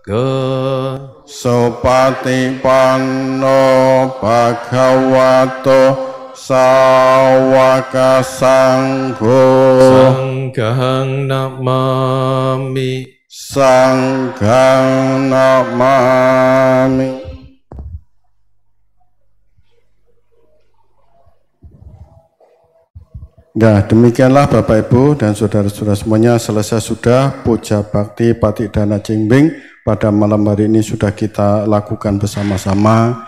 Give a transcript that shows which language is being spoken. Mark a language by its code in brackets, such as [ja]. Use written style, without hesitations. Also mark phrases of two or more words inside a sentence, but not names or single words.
[pi] Supatipanno Bhagavato Sawaka Sangho. Sanghang namami. Sanghang namami. [id] Nah, demikianlah Bapak Ibu dan saudara-saudara semuanya, selesai sudah puja bakti Patidana Cengbeng pada malam hari ini sudah kita lakukan bersama-sama.